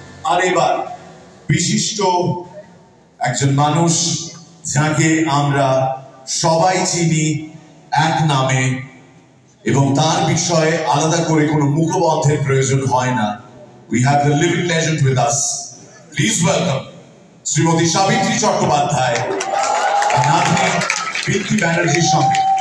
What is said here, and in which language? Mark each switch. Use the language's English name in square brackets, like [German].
[Bangla] আর এবার বিশিষ্ট একজন মানুষ যাকে আমরা সবাই চিনি এক নামে এবং তার বিষয়ে আলাদা করে কোনো মুখবন্ধের প্রয়োজন হয় না। [English] We have the living legend with us. Please welcome [Bangla] Shrimati Savitri Chattopadhyay নাতনি পিঙ্কি ব্যানার্জির সঙ্গে।